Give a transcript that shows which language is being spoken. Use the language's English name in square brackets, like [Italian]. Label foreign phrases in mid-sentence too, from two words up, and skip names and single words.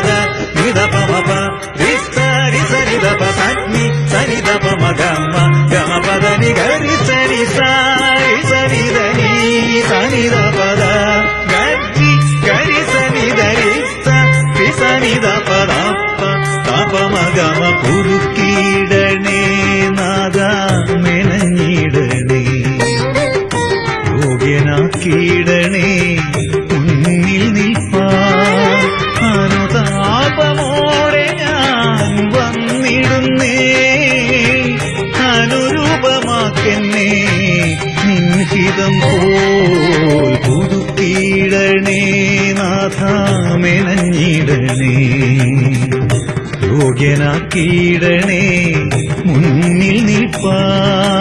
[Telugu] ద ని ద ప మ ప రి సరి సని ద ప సని సని ద ప మ గ మ గ మ ప ద ని గరి సరి సరి సని ద ని సని ద ప ద గరి గరి సని ద రి స రి సని ద ప ద ప [Malayalam] ത പ മ ഗ മ കുറുക്കിയിടണേ നാദാ മെനഞ്ഞിടണേ യോഗ്യനാക്കിയിടണേ മുന്നിൽ നിൽപ്പാൻ അനുതാപമോടെ ഞാൻ വന്നിടുന്നേ അനുരൂപമാക്കെന്നെ നിൻഹിതം പോൽ പുതുക്കിയിടണേ നാഥാ മെനഞ്ഞിടണേ യോഗ്യനാക്കിയിടണേ മുന്നിൽ നിൽപ്പാൻ